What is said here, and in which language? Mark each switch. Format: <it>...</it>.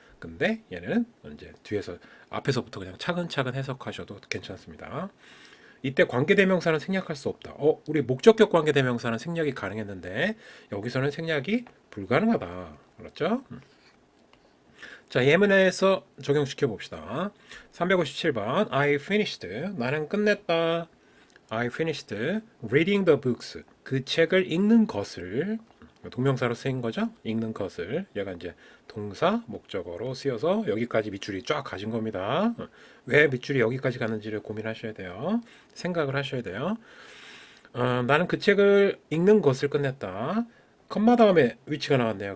<ko>근데 얘는 이제 뒤에서 앞에서부터 그냥 차근차근 해석하셔도 괜찮습니다. 이때 관계대명사는 생략할 수 없다. 우리 목적격 관계대명사는 생략이 가능했는데 여기서는 생략이 불가능하다. 그렇죠? 자, 예문에서 적용시켜 봅시다. 357번</ko> <en>I finished.</en> <ko>나는 끝냈다.</ko> <en>I finished reading the books.</en> <ko>그 책을 읽는 것을 동명사로 쓰인 거죠. 읽는 것을 얘가 이제 동사 목적어로 쓰여서 여기까지 밑줄이 쫙 가진 겁니다. 왜 밑줄이 여기까지 가는지를 고민하셔야 돼요. 생각을 하셔야 돼요. 나는 그 책을 읽는 것을 끝냈다. 컴마 다음에 위치가 나왔네요.</ko>